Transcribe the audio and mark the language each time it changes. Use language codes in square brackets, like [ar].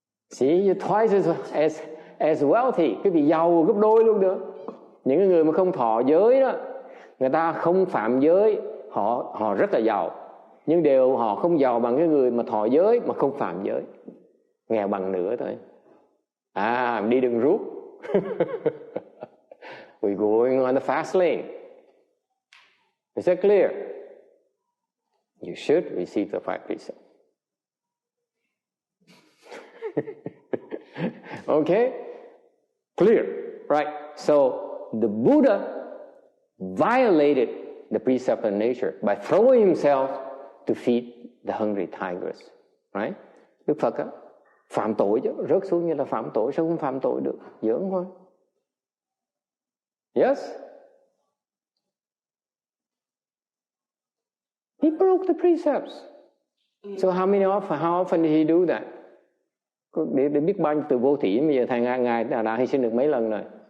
[en] See, you're twice as wealthy. [vi] Quý vị giàu gấp đôi luôn được. Những người mà không thọ giới đó, người ta không phạm giới, họ rất là giàu. Nhưng họ không giàu bằng cái người mà thọ giới mà không phạm giới. Nghèo bằng nửa thôi. Đi đường rút. [en] We're going on the fast lane. Is that clear? You should receive the 5 precepts. Okay? Clear. Right. So the Buddha violated the precept of nature by throwing himself to feed the hungry tigers. Right? [vi] Đức Phật á, phạm tội chứ, rớt xuống như là phạm tội, sao không phạm tội được? Giỡn thôi. [en] Yes? He broke the precepts. So how often did he do that? [vi] Để biết bao nhiêu từ vô thỉ, bây giờ thầy Ngài đã hy sinh được mấy lần rồi?